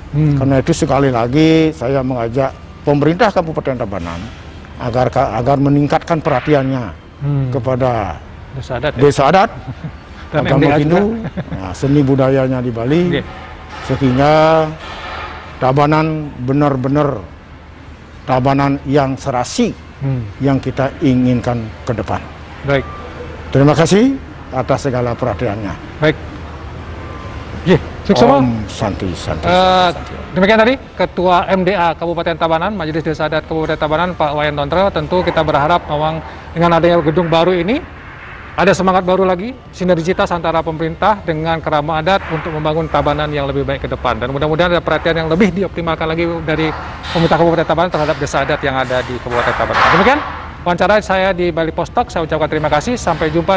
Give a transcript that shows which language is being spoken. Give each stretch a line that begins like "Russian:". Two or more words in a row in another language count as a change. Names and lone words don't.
Indonesian: Karena itu sekali lagi saya mengajak pemerintah Kabupaten Tabanan agar meningkatkan perhatiannya kepada desa adat, agama Hindu, seni budayanya di Bali, sehingga Tabanan benar-benar Tabanan yang serasi yang kita inginkan ke depan. Baik. Terima kasih atas segala perhatiannya. Baik. Om Santi. Demikian tadi Ketua MDA Kabupaten Tabanan, Majelis Desa Adat Kabupaten Tabanan, Pak Wayan Tontre. Tentu kita berharap memang dengan adanya gedung baru ini ada semangat baru lagi, sinergitas antara pemerintah dengan kerama adat untuk membangun Tabanan yang lebih baik ke depan. Dan mudah-mudahan ada perhatian yang lebih dioptimalkan lagi dari pemerintah Kabupaten Tabanan terhadap desa adat yang ada di Kabupaten Tabanan. Demikian wawancara saya di Bali Post Talk. Saya ucapkan terima kasih.